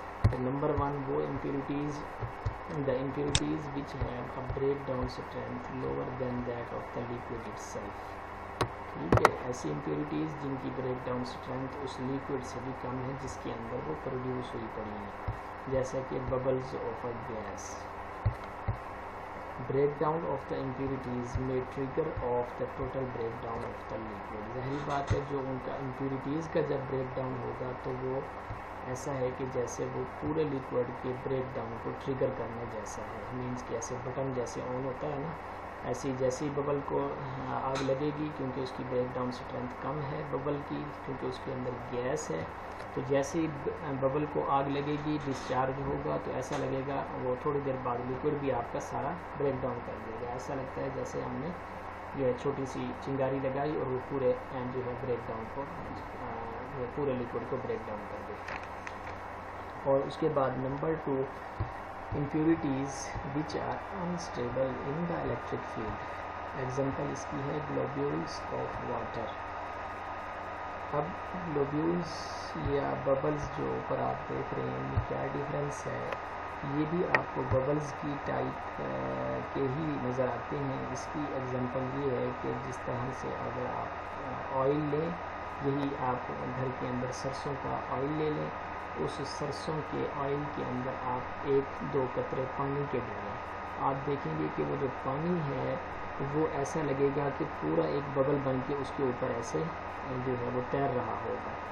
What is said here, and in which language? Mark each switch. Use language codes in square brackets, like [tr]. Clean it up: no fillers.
[ur] تو نمبر 1 وہ [en] Impurities the impurities which have a break down strength lower than that of the liquid itself. [ur] ٹھیک ہے، ایسی impurities جن کی بریک ڈاؤن اسٹرینتھ اس liquid سے بھی کم ہے جس کے اندر وہ پروڈیوس ہوئی پڑی ہیں، جیسا کہ bubbles of a guess. [en] Break down of the impurities میں trigger of the total break down of the liquid. [ur] ظاہری بات ہے جو ان کا امپیورٹیز کا جب بریک ڈاؤن ہوگا تو وہ ایسا ہے کہ جیسے وہ پورے لیکوڈ کے بریک ڈاؤن کو ٹریگر کرنے جیسا ہے. مینس کہ ایسے بٹن جیسے آن ہوتا ہے نا، ایسی جیسی ببل کو آگ لگے گی کیونکہ اس کی بریک ڈاؤن اسٹرینتھ کم ہے ببل کی، کیونکہ اس کے اندر گیس ہے. تو جیسے ہی ببل کو آگ لگے گی ڈسچارج ہوگا تو ایسا لگے گا وہ تھوڑی دیر بعد لیکوڈ بھی آپ کا سارا بریک ڈاؤن کر دے گا. ایسا لگتا ہے جیسے ہم نے یہ چھوٹی سی چنگاری لگائی اور وہ پورے جو ہے بریک ڈاؤن کو پورے لیکوڈ کو بریک ڈاؤن کر دیتا ہے. اور اس کے بعد number 2 [en] impurities which are unstable in the electric field. [ur] Example اس کی ہے globules of water. اب globules یا bubbles جو اوپر آپ دیکھ رہے ہیں ان میں کیا ڈیفرنس ہے؟ یہ بھی آپ کو bubbles کی ٹائپ کے ہی نظر آتے ہیں. اس کی ایگزامپل یہ ہے کہ جس طرح سے اگر آپ آئل لیں، یہی آپ گھر کے اندر سرسوں کا آئل لے لیں، اس سرسوں کے آئل کے اندر آپ 1-2 قطرے پانی کے ڈالیں، آپ دیکھیں گے کہ وہ جو پانی ہے وہ ایسا لگے گا کہ پورا ایک ببل بن کے اس کے اوپر ایسے جو ہے وہ تیر رہا ہوگا.